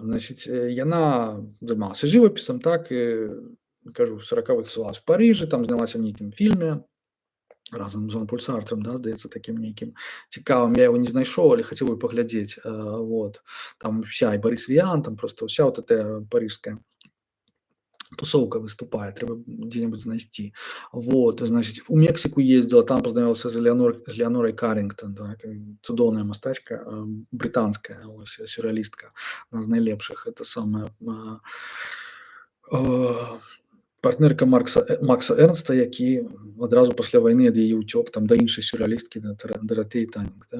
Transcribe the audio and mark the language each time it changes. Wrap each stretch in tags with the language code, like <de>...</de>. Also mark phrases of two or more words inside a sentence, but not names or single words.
<be>Значыць, яна займалася жывапісам, так, кажу, 40-х тусавалася в Парыжы, там знялася в нейкім фільме разам з Жан-Поль Сартрам, да, здаецца, такім нейкім цікавым. Я яго не знайшоў, але хацеў бы паглядзець.</be> <ru>Вот. Там вся, і Барыс Віян, там просто вся вот эта парыжская тусовка выступает, трэба где-нибудь знайсці. Вот, значит, у Мексику ездила, там познакомился с Леонорой Каррингтон,</ru> <be>так, цудоўная мастачка, британская, вось, сюрреалістка, одна з найлепшых,</be> <ru>это самая, партнерка Макса Эрнста,</ru> <be>які адразу пасля вайны ад яе ўцёк там да іншай сюрреалісткі, да Даратэі Танінг, да?</be>